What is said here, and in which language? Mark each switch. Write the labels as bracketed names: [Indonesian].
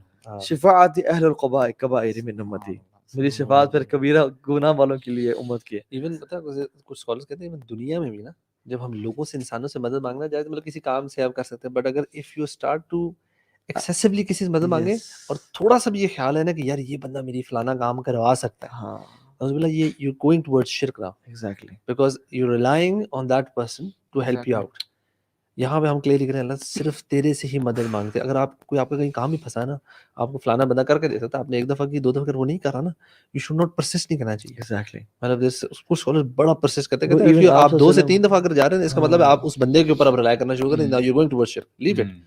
[Arabic] شفاعت اہل القبائر من امتی, [Urdu] میری شفاعت پھر کبیرہ گناہ والوں کے لیے امت کی. ایون پتہ ہے کچھ اسکالرز کہتے ہیں دنیا میں بھی نا, جب ہم لوگوں سے, انسانوں سے مدد مانگنا جائے, مطلب کسی کام سے آپ کر سکتے ہیں, بٹ اگر [English] if you start to excessively [Urdu] کسی سے مدد مانگے اور تھوڑا سا بھی یہ خیال ہے نا کہ یار یہ بندہ میری فلانا کام کروا سکتا ہے, ہاں [English] یہ you're going towards shirk now, exactly, because you're relying on that person to help you out. [Urdu] یہاں پہ ہم کلیئر لکھ رہے ہیں اللہ صرف تیرے سے ہی مدد مانگتے. اگر آپ کوئی آپ کا کہیں کام بھی پھنسا ہے نا, آپ کو فلانا بندہ کر کے دے سکتا ہے, آپ نے ایک دفعہ کی, 2 دفعہ کر, وہ نہیں کر رہا نا, [English] you should not persist [Urdu] نہیں کرنا چاہیے. [English] exactly, [Urdu] مطلب کچھ اسکالر بڑا پرسسٹ کرتے ہیں, آپ 2 سے 3 دفعہ اگر جا رہے ہیں, اس کا مطلب ہے آپ اس بندے کے اوپر اب ریلائی کرنا شروع کریں, [English] you're going towards shirk, leave it.